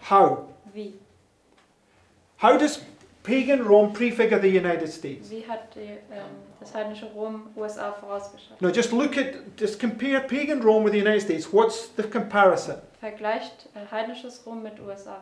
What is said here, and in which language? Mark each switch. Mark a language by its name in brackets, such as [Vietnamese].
[English] How? [German] Wie? [English] How does pagan Rome prefigure the United States? [German] Wie hat das heidnische Rom USA vorausgeschaut? [English] No, just compare pagan Rome with the United States. What's the comparison? [German] Vergleicht heidnisches Rom mit USA.